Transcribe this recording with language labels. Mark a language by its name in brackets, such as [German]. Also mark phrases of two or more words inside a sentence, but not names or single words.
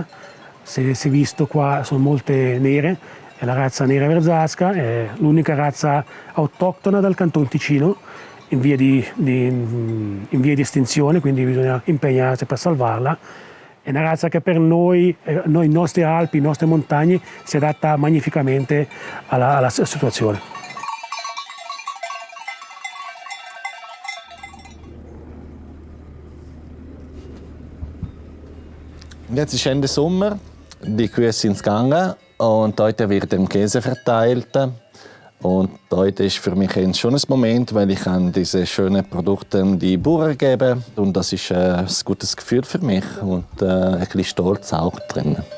[Italian] Se si è visto qua sono molte nere, è la razza nera verzasca, è l'unica razza autoctona dal Canton Ticino in via di estinzione, quindi bisogna impegnarsi per salvarla. È una razza che per noi i nostri Alpi, le nostre montagne, si adatta magnificamente alla situazione. [German] Jetzt ist Ende Sommer, die Kühe sind gegangen und heute wird der Käse verteilt. Und heute ist für mich schon ein Moment, weil ich kann diese schönen Produkte die Bauern geben und das ist ein gutes Gefühl für mich und ein bisschen Stolz auch drin.